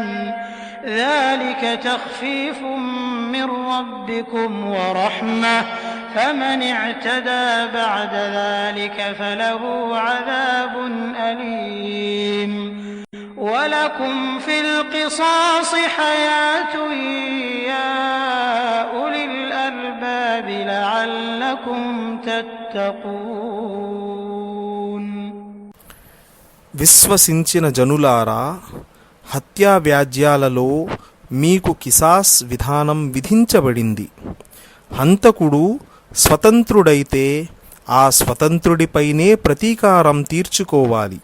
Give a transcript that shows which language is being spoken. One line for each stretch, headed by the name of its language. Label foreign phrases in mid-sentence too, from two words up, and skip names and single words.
Arabic: ذلك تخفيف من ربكم ورحمة فمن اعتدى بعد ذلك فله عذاب أليم ولكم في القصاص حياة يا أولي الألباب لعلكم تتقون.
Telugu: విశ్వసించిన జనులారా, హత్యా వ్యాజ్యాలలో మీకు కిసాస్ విధానం విధించబడింది. హంతకుడు స్వతంత్రుడైతే ఆ స్వతంత్రుడిపైనే ప్రతీకారం తీర్చుకోవాలి.